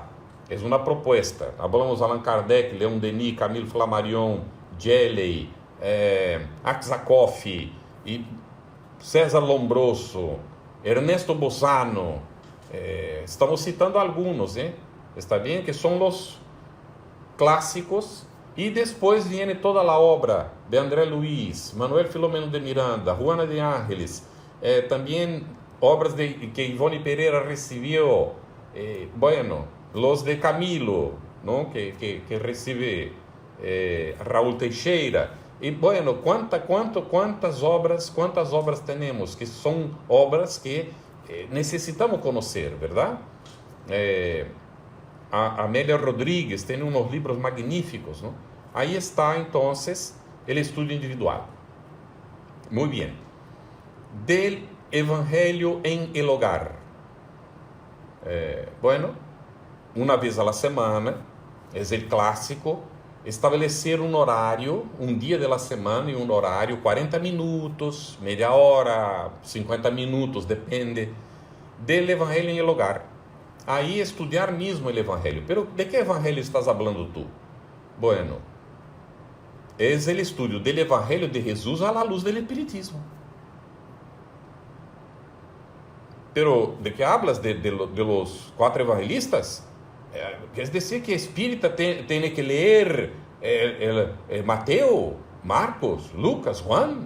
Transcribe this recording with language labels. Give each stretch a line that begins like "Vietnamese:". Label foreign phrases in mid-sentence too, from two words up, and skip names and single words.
Spanish: Es una propuesta. Hablamos de Allan Kardec, León Denis, Camille Flammarion, Gelley, Aksakov, y César Lombroso, Ernesto Bozano. Estamos citando algunos, ¿está bien? Que son los
Portuguese: clássicos, e depois viene toda a obra de André Luiz, Manuel Filomeno de Miranda, Juana de Ángeles, também obras que Ivone Pereira recebeu,
Spanish: los de Camilo, ¿no? que recibe
Portuguese: Raúl Teixeira, e quantas obras temos, que são obras que necessitamos conhecer, verdade? A Amélia Rodrigues tem
Spanish: unos libros magníficos, ¿no? Ahí está, entonces, el estudio individual. Muy bien. Del Evangelio en el hogar. Una vez a la semana, es el clásico, estabelecer un horario, un día de la semana y un horario, 40 minutos, media hora, 50 minutos, depende, del Evangelio en el hogar.
Portuguese: Aí estudiar mesmo o Evangelho.
Spanish: Pero ¿de que Evangelho estás hablando tú? Bueno, es el estudio del Evangelio de Jesús a la luz del Espiritismo. Pero ¿de qué hablas? ¿De los 4 evangelistas? Es decir, que espírita tiene que leer Mateo, Marcos, Lucas, Juan.